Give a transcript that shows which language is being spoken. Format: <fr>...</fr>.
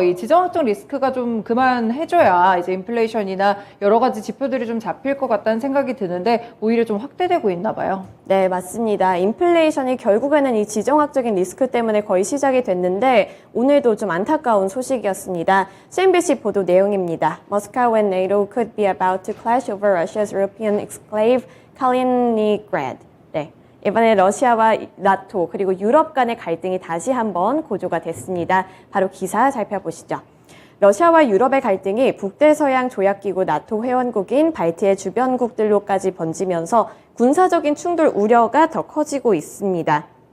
<ko>이 지정학적 리스크가 좀 그만해줘야 이제 인플레이션이나 여러 가지 지표들이 좀 잡힐 것 같다는 생각이 드는데 오히려 좀 확대되고 있나 봐요. 네, 맞습니다. 인플레이션이 결국에는 이 지정학적인 리스크 때문에 거의 시작이 됐는데 오늘도 좀 안타까운 소식이었습니다. CNBC 보도 내용입니다.</ko> <en>Moscow and NATO could be about to clash over Russia's European exclave Kaliningrad.</en> <ko>네, 이번에 러시아와 나토 그리고 유럽 간의 갈등이 다시 한번 고조가 됐습니다. 바로 기사 살펴보시죠. 러시아와 유럽의 갈등이 북대서양 조약기구 나토 회원국인 발트해 주변국들로까지 번지면서 군사적인 충돌 우려가 더 커지고 있습니다.</ko>